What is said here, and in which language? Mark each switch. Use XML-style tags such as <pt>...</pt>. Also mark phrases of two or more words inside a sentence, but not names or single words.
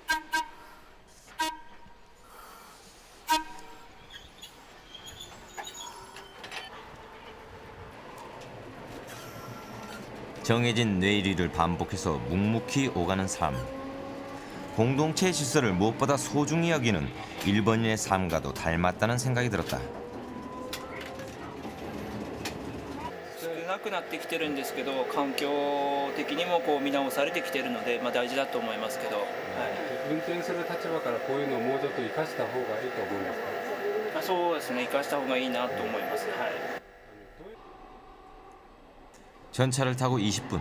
<ko>정해진 뇌리를 반복해서 묵묵히 오가는 삶. 공동체의 질서를 무엇보다 소중히 여기는 일본인의 삶과도 닮았다는 생각이 들었다.</ko> <ja>少なくなってきてるんですけど、環境的にもこう見直されてきてるので、大事だと思いますけど、運転する立場からこういうのをもうちょっと生かした方がいいと思いますか？そうですね、生かした方がいいなと思います。</ja> <ko>전차를 타고 20분.</ko>